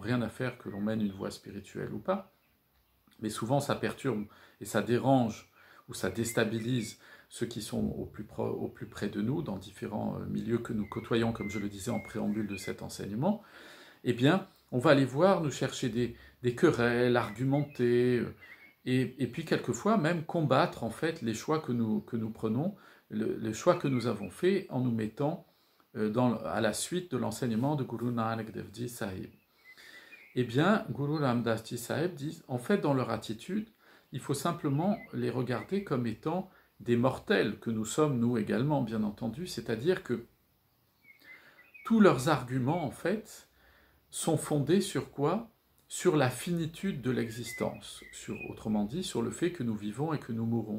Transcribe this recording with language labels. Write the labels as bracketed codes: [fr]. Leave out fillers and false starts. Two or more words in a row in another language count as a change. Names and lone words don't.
[fr] rien à faire que l'on mène une voie spirituelle ou pas, mais souvent ça perturbe et ça dérange ou ça déstabilise ceux qui sont au plus près de nous, dans différents milieux que nous côtoyons, comme je le disais en préambule de cet enseignement, eh bien, on va aller voir, nous chercher des querelles, argumenter, et puis quelquefois même combattre en fait les choix que nous prenons, les choix que nous avons faits en nous mettant à la suite de l'enseignement de Guru Nanak Dev Ji Sahib. Eh bien, Guru Ram Das Ji Sahib dit, en fait, dans leur attitude, il faut simplement les regarder comme étant des mortels, que nous sommes nous également, bien entendu, c'est-à-dire que tous leurs arguments, en fait, sont fondés sur quoi? Sur la finitude de l'existence, autrement dit, sur le fait que nous vivons et que nous mourrons.